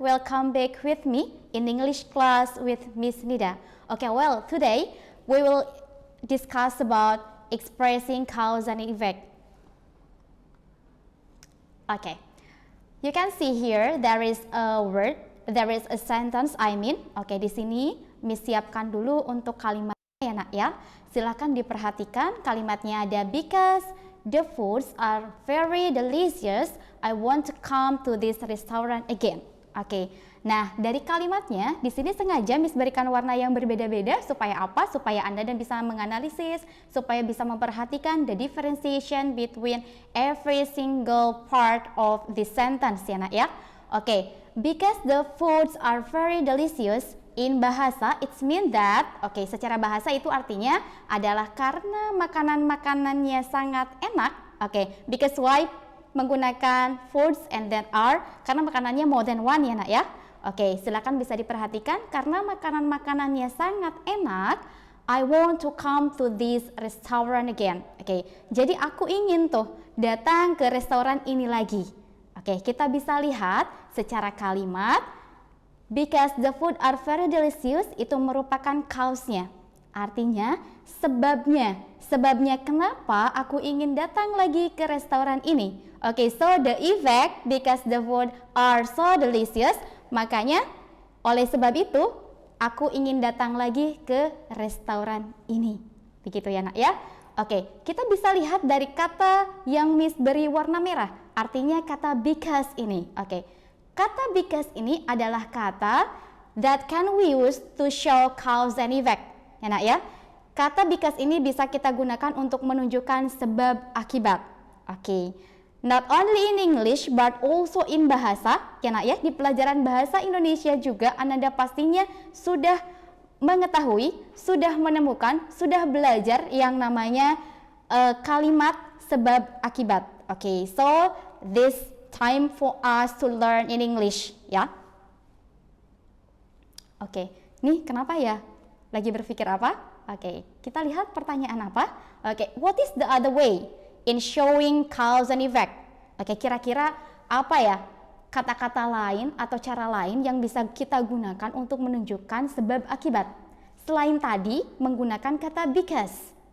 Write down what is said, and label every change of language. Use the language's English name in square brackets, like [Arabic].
[English] Welcome back with me in English class with Miss Nida. Okay, well, today we will discuss about expressing cause and effect. Okay, you can see here there is a word, there is a sentence. [Indonesian] Okay, di sini Miss siapkan dulu untuk kalimatnya ya nak ya. Silakan diperhatikan kalimatnya ada [English] because the foods are very delicious. I want to come to this restaurant again. [Indonesian] Oke. Nah, dari kalimatnya di sini sengaja Miss berikan warna yang berbeda-beda supaya apa? Supaya Anda dan bisa menganalisis, supaya bisa memperhatikan [English] the differentiation between every single part of this sentence [Indonesian] ya nak ya. Oke. [English] Because the foods are very delicious. In bahasa, it means that, [Indonesian] secara bahasa itu artinya adalah karena makanan-makanannya sangat enak. [English] Because why [Indonesian] menggunakan [English] foods and then are? [Indonesian] Karena makanannya [English] more than one [Indonesian] ya nak ya. Silakan bisa diperhatikan karena makanan-makanannya sangat enak. [English] I want to come to this restaurant again. [Indonesian] Jadi aku ingin tuh datang ke restoran ini lagi. Kita bisa lihat secara kalimat. [English] Because the food are very delicious [Indonesian] itu merupakan cause-nya. Artinya sebabnya. Sebabnya kenapa aku ingin datang lagi ke restoran ini. [English] So the effect because the food are so delicious. [Indonesian] Makanya oleh sebab itu aku ingin datang lagi ke restoran ini. Begitu ya nak ya. Kita bisa lihat dari kata yang Miss beri warna merah. Artinya kata because ini. Kata because ini adalah kata [English] that can we use to show cause and effect. [Indonesian] Ya nak ya. Kata because ini bisa kita gunakan untuk menunjukkan sebab akibat. [English] Not only in English but also in bahasa. [Indonesian] Ya nak ya, di pelajaran bahasa Indonesia juga Anda pastinya sudah mengetahui, sudah menemukan, sudah belajar yang namanya kalimat sebab akibat. [English] So this time for us to learn in English, [Indonesian] ya. Nih kenapa ya? Lagi berpikir apa? Kita lihat pertanyaan apa? [English] What is the other way in showing cause and effect? [Indonesian] Kira-kira apa ya kata-kata lain atau cara lain yang bisa kita gunakan untuk menunjukkan sebab akibat? Selain tadi menggunakan kata because.